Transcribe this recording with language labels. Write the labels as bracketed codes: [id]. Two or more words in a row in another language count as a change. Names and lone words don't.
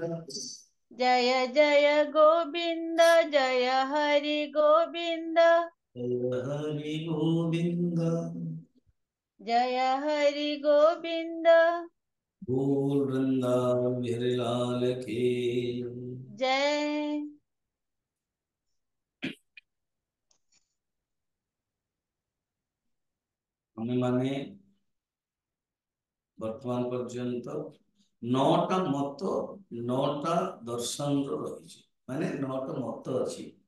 [hi] जय जय गोविंद जय हरि गोविंद। जय हरि गोविंद। जय हरि गोविंद। बोल वृंदावन बिहारी लाल की। जय। [or] ଆମେ ମାନେ ବର୍ତ୍ତମାନ ପର୍ଯ୍ୟନ୍ତ 9ଟା ମତ 9ଟା ଦର୍ଶନର ରହିଛି। ମାନେ 9ଟା ମତ ଅଛି।